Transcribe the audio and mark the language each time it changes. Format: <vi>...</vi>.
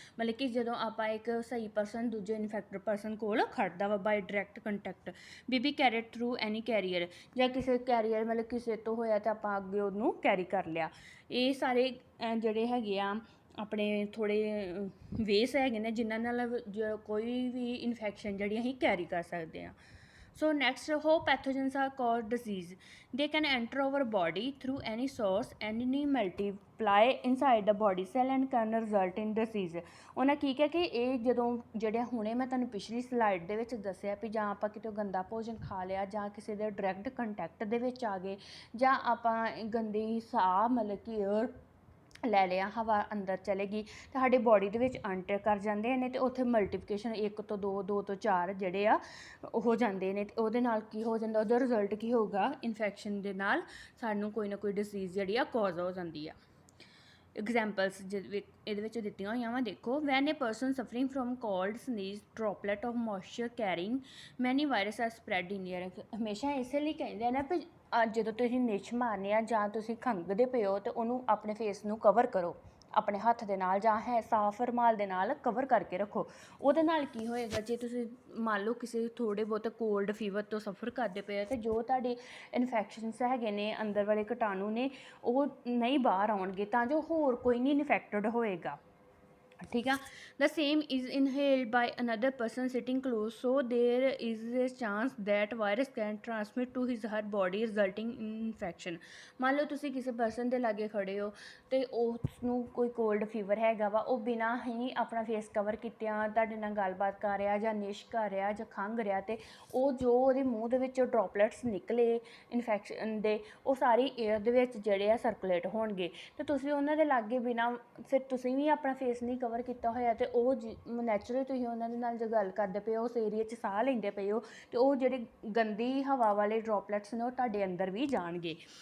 <pa>ਮਤਲਬ ਕਿ ਜਦੋਂ ਆਪਾਂ ਇੱਕ ਸਹੀ ਪਰਸਨ ਦੂਜੇ ਇਨਫੈਕਟਡ ਪਰਸਨ ਕੋਲ ਖੜਦਾ ਵਾ</pa> <en>By direct contact. Be carried through any carrier,</en> <pa>ਜਾਂ ਕਿਸੇ ਕੈਰੀਅਰ ਮਤਲਬ ਕਿਸੇ ਤੋਂ ਹੋਇਆ ਤਾਂ ਆਪਾਂ ਅੱਗੇ ਉਹਨੂੰ ਕੈਰੀ ਕਰ ਲਿਆ। ਇਹ ਸਾਰੇ ਜਿਹੜੇ ਹੈਗੇ ਆ ਆਪਣੇ ਥੋੜ੍ਹੇ ਵੇਸ ਹੈਗੇ ਨੇ ਜਿਨ੍ਹਾਂ ਨਾਲ ਕੋਈ ਵੀ ਇਨਫੈਕਸ਼ਨ ਜਿਹੜੀ ਅਸੀਂ ਕੈਰੀ ਕਰ ਸਕਦੇ ਹਾਂ।</pa> <en>So next, how pathogens are caused disease. They can enter our body through any source and multiply inside the body cell and can result in disease.</en> <pa>ਉਹਨਾਂ ਕੀ ਕਿਹਾ ਕਿ ਇਹ ਜਦੋਂ ਜਿਹੜੇ ਹੁਣੇ ਮੈਂ ਤੁਹਾਨੂੰ ਪਿਛਲੀ ਸਲਾਈਡ ਦੇ ਵਿੱਚ ਦੱਸਿਆ ਵੀ ਜਾਂ ਆਪਾਂ ਕਿਤੇ ਗੰਦਾ ਭੋਜਨ ਖਾ ਲਿਆ ਜਾਂ ਕਿਸੇ ਦੇ ਡਾਇਰੈਕਟ ਕੰਟੈਕਟ ਦੇ ਵਿੱਚ ਆ ਗਏ ਜਾਂ ਆਪਾਂ ਗੰਦੀ ਸਾਹ ਮਤਲਬ ਕਿ ਏਅਰ ਲੈ ਲਿਆ, ਹਵਾ ਅੰਦਰ ਚਲੇਗੀ ਤਾਂ ਸਾਡੀ ਬੋਡੀ ਦੇ ਵਿੱਚ ਐਂਟਰ ਕਰ ਜਾਂਦੇ ਨੇ, ਅਤੇ ਉੱਥੇ ਮਲਟੀਪਲੀਕੇਸ਼ਨ 1 ਤੋਂ 2, 2 ਤੋਂ 4 ਜਿਹੜੇ ਆ ਹੋ ਜਾਂਦੇ ਨੇ। ਅਤੇ ਉਹਦੇ ਨਾਲ ਕੀ ਹੋ ਜਾਂਦਾ? ਉਹਦਾ ਰਿਜ਼ਲਟ ਕੀ ਹੋਊਗਾ? ਇਨਫੈਕਸ਼ਨ ਦੇ ਨਾਲ ਸਾਨੂੰ ਕੋਈ ਨਾ ਕੋਈ ਡਿਸੀਜ਼ ਜਿਹੜੀ ਆ ਕਾਜ਼ ਹੋ ਜਾਂਦੀ ਆ। ਐਗਜ਼ਾਮਪਲਸ ਇਹਦੇ ਵਿੱਚ ਦਿੱਤੀਆਂ ਹੋਈਆਂ ਵਾ, ਦੇਖੋ।</pa> <en>When a person suffering from cold sneezes droplet of moisture carrying many virus are spread in air.</en> <pa>ਹਮੇਸ਼ਾ ਇਸੇ ਲਈ ਕਹਿੰਦੇ ਆ ਨਾ ਵੀ ਜਦੋਂ ਤੁਸੀਂ ਨਿੱਛ ਮਾਰਨੀ ਆ ਜਾਂ ਤੁਸੀਂ ਖੰਘਦੇ ਪਏ ਹੋ ਤਾਂ ਉਹਨੂੰ ਆਪਣੇ ਫੇਸ ਨੂੰ ਕਵਰ ਕਰੋ ਆਪਣੇ ਹੱਥ ਦੇ ਨਾਲ ਜਾਂ ਸਾਫ਼ ਰੁਮਾਲ ਦੇ ਨਾਲ ਕਵਰ ਕਰਕੇ ਰੱਖੋ। ਉਹਦੇ ਨਾਲ ਕੀ ਹੋਏਗਾ? ਜੇ ਤੁਸੀਂ ਮੰਨ ਲਓ ਕਿਸੇ ਥੋੜ੍ਹੇ ਬਹੁਤ ਕੋਲਡ ਫੀਵਰ ਤੋਂ ਸਫਰ ਕਰਦੇ ਪਏ ਹੋ, ਅਤੇ ਜੋ ਤੁਹਾਡੇ ਇਨਫੈਕਸ਼ਨਸ ਹੈਗੇ ਨੇ ਅੰਦਰ ਵਾਲੇ ਕੀਟਾਣੂ ਨੇ ਉਹ ਨਹੀਂ ਬਾਹਰ ਆਉਣਗੇ ਤਾਂ ਜੋ ਹੋਰ ਕੋਈ ਨਹੀਂ ਇਨਫੈਕਟਡ ਹੋਏਗਾ।</pa> <hi>ठीक है।</hi> <en>The same is inhaled by another person sitting close, so there is a chance that virus can transmit to his her body resulting in infection.</en> <hi>मान लो</hi> <pa>ਤੁਸੀਂ ਕਿਸੇ ਪਰਸਨ ਦੇ ਲਾਗੇ ਖੜੇ ਹੋ ਅਤੇ ਉਸਨੂੰ ਕੋਈ ਕੋਲਡ ਫੀਵਰ ਹੈਗਾ ਵਾ, ਉਹ ਬਿਨਾਂ ਹੀ ਆਪਣਾ ਫੇਸ ਕਵਰ ਕੀਤਿਆਂ ਤੁਹਾਡੇ ਨਾਲ ਗੱਲਬਾਤ ਕਰ ਰਿਹਾ ਜਾਂ ਨਿਸ਼ ਕਰ ਰਿਹਾ ਜਾਂ ਖੰਘ ਰਿਹਾ, ਅਤੇ ਉਹ ਜੋ ਉਹਦੇ ਮੂੰਹ ਦੇ ਵਿੱਚੋਂ ਡ੍ਰੌਪਲੇਟਸ ਨਿਕਲੇ ਇਨਫੈਕਸ਼ਨ ਦੇ, ਉਹ ਸਾਰੀ ਏਅਰ ਦੇ ਵਿੱਚ ਜਿਹੜੇ ਆ ਸਰਕੂਲੇਟ ਹੋਣਗੇ, ਅਤੇ ਤੁਸੀਂ ਉਹਨਾਂ ਦੇ ਲਾਗੇ ਬਿਨਾਂ, ਫਿਰ ਤੁਸੀਂ ਵੀ ਆਪਣਾ ਫੇਸ ਨਹੀਂ ਕਵਰ ਕੀਤਾ ਹੋਇਆ, ਅਤੇ ਉਹ ਨੈਚੁਰਲੀ ਤੁਸੀਂ ਉਹਨਾਂ ਦੇ ਨਾਲ ਜੋ ਗੱਲ ਕਰਦੇ ਪਏ ਹੋ, ਉਸ ਏਰੀਏ 'ਚ ਸਾਹ ਲੈਂਦੇ ਪਏ ਹੋ, ਅਤੇ ਉਹ ਜਿਹੜੇ ਗੰਦੀ ਹਵਾ ਵਾਲੇ ਡ੍ਰੌਪਲੇਟਸ ਨੇ ਉਹ ਤੁਹਾਡੇ ਅੰਦਰ ਵੀ ਜਾਣਗੇ।</pa>